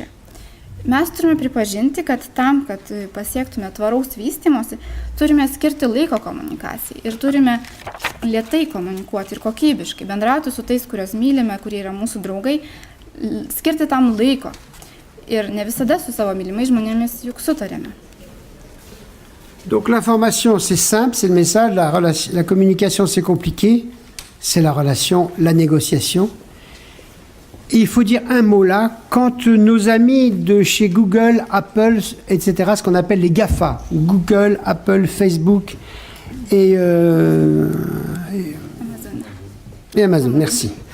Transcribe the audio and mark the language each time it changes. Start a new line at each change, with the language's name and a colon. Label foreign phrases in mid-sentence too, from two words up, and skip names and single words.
Lithuanian: Mes turime pripažinti, kad tam, kad pasiektume tvaraus vystymosi, turime skirti laiko komunikacijai ir turime lėtai komunikuoti ir kokybiškai, bendrauti su tais, kuriuos mylime, kurie yra mūsų draugai, skirti tam laiko. Ir ne visada su savo mylimais žmonėmis juk sutarėme.
French: Donc l'information, c'est simple, c'est le message, la communication, c'est compliqué, c'est la relation, la négociation. Et il faut dire un mot là, quand nos amis de chez Google, Apple, etc., ce qu'on appelle les GAFA, Google, Apple, Facebook et Amazon, merci.